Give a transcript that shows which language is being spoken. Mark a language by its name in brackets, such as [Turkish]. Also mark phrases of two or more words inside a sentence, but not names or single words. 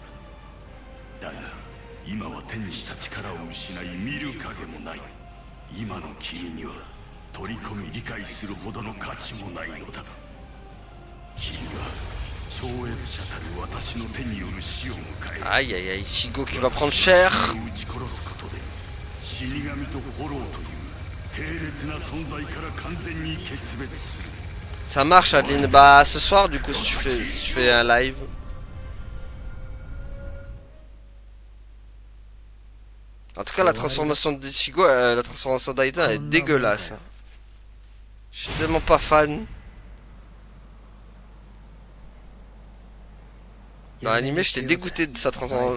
[Japanese] だが、今は手にした力を失い見る影もない。今の君には取り込み理解するほどの価値もないのだ。君は超越者たる私の手による死を迎える。 [French] aïe aïe aïe, Shigo qui va prendre cher. [Japanese] 撃ち殺すことで死神とホローという低劣な存在から完全に決別する。 [French] Ça marche Adeline, bah ce soir du coup si tu fais un live. En tout cas la transformation de Ichigo, la transformation d'Aiden est dégueulasse. Je suis tellement pas fan. Dans l'anime j'étais dégoûté de sa transformation.